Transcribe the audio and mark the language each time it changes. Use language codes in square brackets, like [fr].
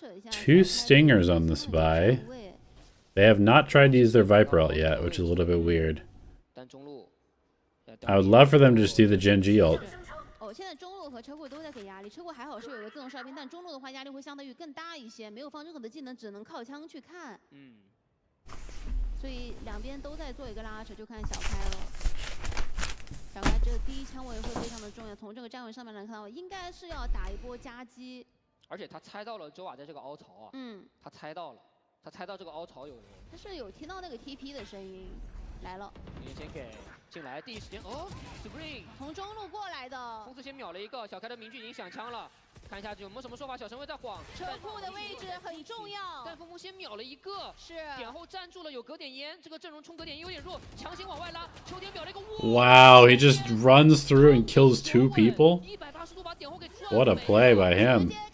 [en] 2 stingers on this buy. They have not tried to use their Viper ult yet, which is a little bit weird. I would love for them to just do the Genji ult. [zh] 现在中路和车库都在给压力，车库还好是有个自动哨兵，但中路的话压力会相对于更大一些，没有放任何的技能，只能靠枪去看。所以两边都在做一个拉扯，就看小开了。小开这个第一枪位会非常的重要，从这个站位上面来看到，应该是要打一波夹击。而且他猜到了周瓦在这个凹槽啊，他猜到了，他猜到这个凹槽有人。他是有听到那个 TP 的声音，来了。先给进来，第一时间Spring 从中路过来的，冲刺先秒了一个，小开的明驹已经响枪了。看一下有没有什么说法，小神卫在晃。车库的位置很重要。但风风先秒了一个，是点后站住了，有隔点烟，这个阵容冲隔点烟有点弱，强行往外拉。秋天秒了一个。 [en] Wow, he just runs through and kills 2 people. What a play by him.